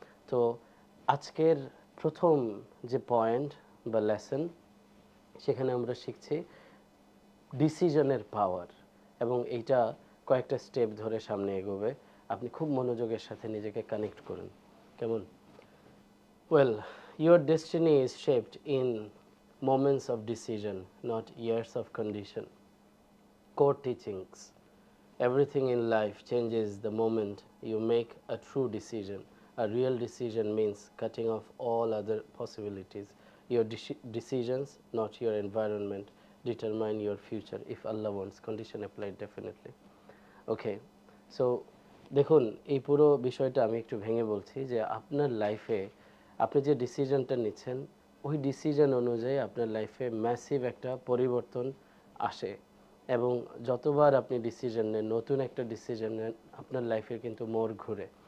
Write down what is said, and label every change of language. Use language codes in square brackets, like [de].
[bn] তো আজকের প্রথম যে পয়েন্ট বা লেসন, সেখানে আমরা শিখছি ডিসিশনের পাওয়ার, এবং এইটা কয়েকটা স্টেপ ধরে সামনে এগোবে। আপনি খুব মনোযোগের সাথে নিজেকে কানেক্ট করুন, কেমন? [en] Well, your destiny is shaped in moments of decision, not years of condition. Core teachings. Everything in life changes the moment you make a true decision. A real decision means cutting off all other possibilities. Your decisions, not your environment, determine your future. If Allah wants, condition applied definitely. [bn] Okay, so দেখুন, এই পুরো বিষয়টা আমি একটু ভেঙে বলছি যে আপনার লাইফে আপনি যে ডিসিশনটা নিচ্ছেন, ওই ডিসিশন অনুযায়ী আপনার লাইফে ম্যাসিভ একটা পরিবর্তন আসে, এবং যতবার আপনি ডিসিশন নেন, নতুন একটা ডিসিশন নেন, আপনার লাইফের কিন্তু মোড় ঘুরে।